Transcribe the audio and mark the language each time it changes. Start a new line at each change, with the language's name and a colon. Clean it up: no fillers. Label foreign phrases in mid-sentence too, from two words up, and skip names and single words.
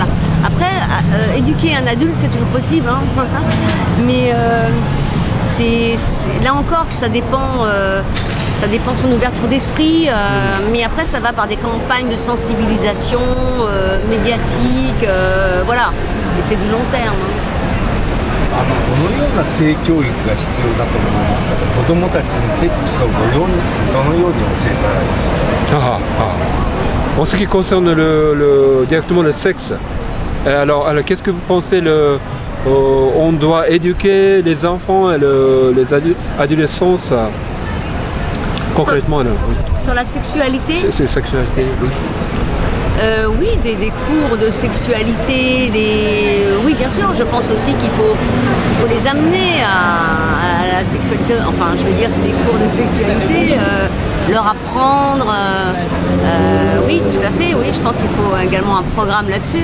French: Après, éduquer un adulte, c'est toujours possible. Hein. Mais là encore, ça dépend de son ouverture d'esprit, mais après ça va par des campagnes de sensibilisation médiatique, voilà, et c'est du long terme.
Japanese: どのような性教育が必要だと思いますか？子どもたちにセックスをどのように教えたらいいですか？
French: En ce qui concerne directement le sexe, alors qu'est-ce que vous pensez on doit éduquer les enfants et les adolescents concrètement sur la sexualité? Sexualité, oui. Oui, des cours de sexualité, oui bien sûr, je pense aussi qu'il faut les amener à la sexualité, enfin je veux dire c'est des cours de sexualité, leur apprendre, oui tout à fait, oui je pense qu'il faut également un programme là-dessus.